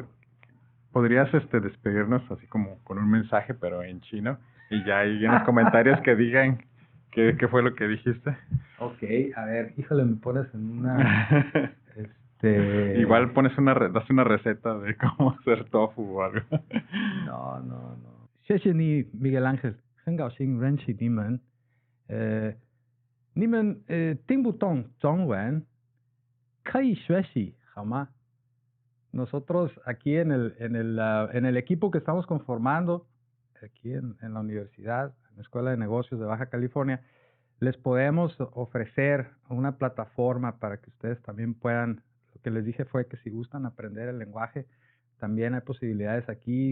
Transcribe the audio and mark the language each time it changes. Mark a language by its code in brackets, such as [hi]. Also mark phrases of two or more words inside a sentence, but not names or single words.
[es] ¿Podrías despedirnos así como con un mensaje, pero en chino? Y ya hay en los comentarios que digan qué fue lo que dijiste. Ok, a ver, híjole, me pones en una... Igual das una receta de cómo hacer tofu o algo. No. [zh] 谢谢你 Miguel Ángel，很高兴认识你们。你们听不懂中文，可以学习好吗？ [es] Nosotros aquí en el equipo que estamos conformando, aquí en la universidad, en la Escuela de Negocios de Baja California, les podemos ofrecer una plataforma para que ustedes también puedan, lo que les dije fue que si gustan aprender el lenguaje, también hay posibilidades aquí.